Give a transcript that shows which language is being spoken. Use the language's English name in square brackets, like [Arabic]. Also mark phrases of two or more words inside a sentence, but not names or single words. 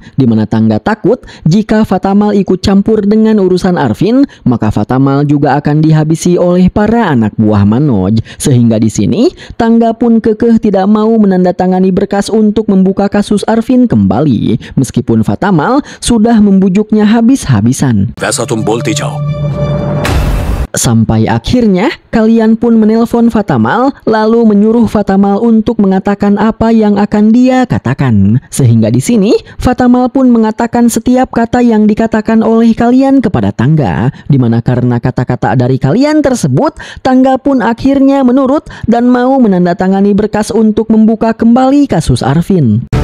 [Indonesian] Di mana Tangga takut jika Fatamal ikut campur dengan urusan Arvin, maka Fatamal juga akan dihabisi oleh para anak buah Manoj. Sehingga di sini Tangga pun kekeh tidak mau menandatangani berkas untuk membuka kasus Arvin kembali, meskipun Fatamal sudah membujuknya habis-habisan. [Hindi] वैसा तुम बोलती जाओ। [Indonesian] Sampai akhirnya kalian pun menelpon Fatamal lalu menyuruh Fatamal untuk mengatakan apa yang akan dia katakan. Sehingga di sini Fatamal pun mengatakan setiap kata yang dikatakan oleh kalian kepada Tangga, dimana karena kata-kata dari kalian tersebut Tangga pun akhirnya menurut dan mau menandatangani berkas untuk membuka kembali kasus Arvin.